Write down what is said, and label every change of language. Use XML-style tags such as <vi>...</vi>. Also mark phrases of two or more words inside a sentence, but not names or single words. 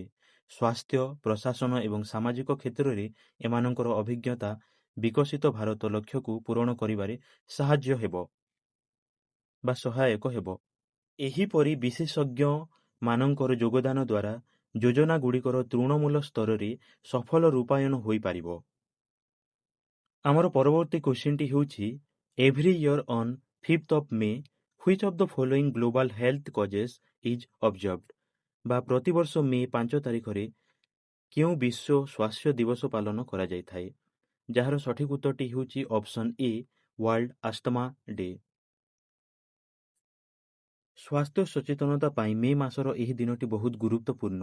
<or>ସ୍ୱାସ୍ଥ୍ୟ, ପ୍ରଶାସନ ଏବଂ ସାମାଜିକ କ୍ଷେତ୍ରରେ ଏମାନଙ୍କର ଅଭିଜ୍ଞତା ବିକଶିତ ଭାରତ ଲକ୍ଷ୍ୟକୁ ପୂରଣ କରିବାରେ ସାହାଯ୍ୟ ହେବ ବା ସହାୟକ ହେବ। ଏହିପରି ବିଶେଷଜ୍ଞମାନଙ୍କର ଯୋଗଦାନ ଦ୍ୱାରା ଯୋଜନାଗୁଡ଼ିକର ତୃଣମୂଳ ସ୍ତରରେ ସଫଳ ରୂପାୟନ ହୋଇପାରିବ। ଆମର ପରବର୍ତ୍ତୀ କ୍ୱେଶ୍ଚିନ୍ଟି ହେଉଛି</or> <en>every year on 5th of May, which of the following global health causes is observed?</en> <or>ବା ପ୍ରତିବର୍ଷ ମେ 5 ତାରିଖରେ କେଉଁ ବିଶ୍ୱ ସ୍ୱାସ୍ଥ୍ୟ ଦିବସ ପାଳନ କରାଯାଇଥାଏ? ଯାହାର ସଠିକ୍ ଉତ୍ତରଟି ହେଉଛି</or> <en>option A World Asthma Day.</en> <or>ସ୍ୱାସ୍ଥ୍ୟ ସଚେତନତା ପାଇଁ ମେ ମାସର ଏହି ଦିନଟି ବହୁତ ଗୁରୁତ୍ୱପୂର୍ଣ୍ଣ।</or>